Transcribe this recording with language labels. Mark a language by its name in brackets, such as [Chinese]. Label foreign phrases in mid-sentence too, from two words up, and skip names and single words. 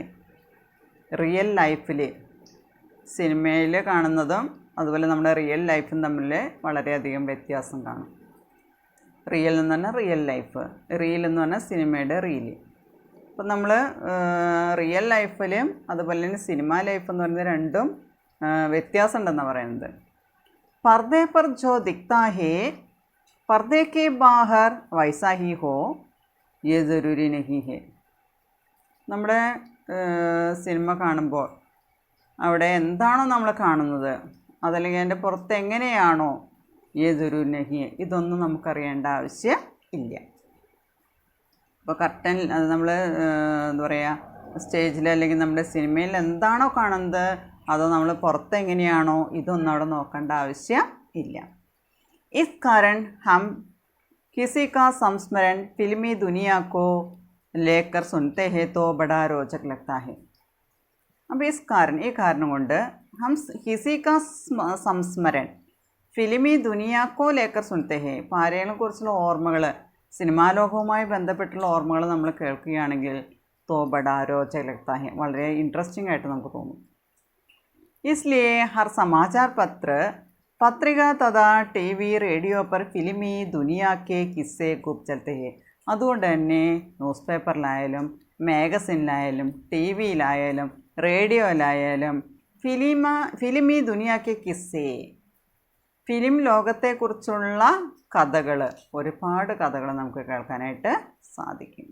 [English] real lifeിൽ [Malayalam] സിനിമയിൽ കാണുന്നതും അതുപോലെ നമ്മുടെ [English] real lifeും [Malayalam] തമ്മിൽ വളരെയധികം വ്യത്യാസം കാണും. റിയൽ എന്ന് പറഞ്ഞാൽ [English] real life, [Malayalam] റീൽ എന്ന് പറഞ്ഞാൽ സിനിമയുടെ റീല്. അപ്പം നമ്മൾ [English] real lifeിലും [Malayalam] അതുപോലെ തന്നെ സിനിമ ലൈഫ് എന്ന് പറയുന്നത് രണ്ടും വ്യത്യാസം ഉണ്ടെന്നാണ് പറയുന്നത്. [Hindi] पर्दे पर जो दिखता है पर्दे के बाहर वैसा ही हो ये ज़रूरी नहीं है. [Malayalam] നമ്മുടെ സിനിമ കാണുമ്പോൾ അവിടെ എന്താണോ നമ്മൾ കാണുന്നത് അതല്ലെങ്കിൽ അതിൻ്റെ പുറത്ത് എങ്ങനെയാണോ [Hindi] ये ज़रूरी नहीं है, [Malayalam] ഇതൊന്നും നമുക്കറിയേണ്ട ആവശ്യം ഇല്ല. ഇപ്പോൾ കർട്ടൻ അത് നമ്മൾ എന്താ പറയുക സ്റ്റേജിൽ അല്ലെങ്കിൽ നമ്മുടെ സിനിമയിൽ എന്താണോ കാണുന്നത് അതോ നമ്മൾ പുറത്ത് എങ്ങനെയാണോ ഇതൊന്നും അവിടെ നോക്കേണ്ട ആവശ്യം ഇല്ല. [Hindi] इस कारण हम किसी का संस्मरण फिल्मी दुनिया को लेकर सुनते हैं तो बड़ा रोचक लगता है. अब इस कारण [Malayalam] ഈ കാരണം കൊണ്ട് [Hindi] हम किसी का संस्मरण फिल्मी दुनिया को लेकर सुनते हैं, [Malayalam] ഇപ്പോൾ ആരെയും കുറിച്ചുള്ള ഓർമ്മകൾ സിനിമാ ലോകവുമായി ബന്ധപ്പെട്ടുള്ള ഓർമ്മകൾ നമ്മൾ കേൾക്കുകയാണെങ്കിൽ [Hindi] तो बड़ा रोचक लगता है, [Malayalam] വളരെ ഇൻട്രസ്റ്റിംഗ് ആയിട്ട് നമുക്ക് തോന്നും. [Hindi] इसलिए हर समाचार पत्र पत्रिका तथा टीवी रेडियो पर फिल्मी दुनिया के किस्से खूब चलते हैं. [Malayalam] അതുകൊണ്ട് തന്നെ [English] news paperിലായാലും [Malayalam] മാഗസിനിലായാലും ടി വിയിലായാലും റേഡിയോയിലായാലും [Hindi] फिल्मी दुनिया के किस्से, [Malayalam] ഫിലിം ലോകത്തെക്കുറിച്ചുള്ള കഥകൾ, ഒരുപാട് കഥകൾ നമുക്ക് കേൾക്കാനായിട്ട് സാധിക്കും.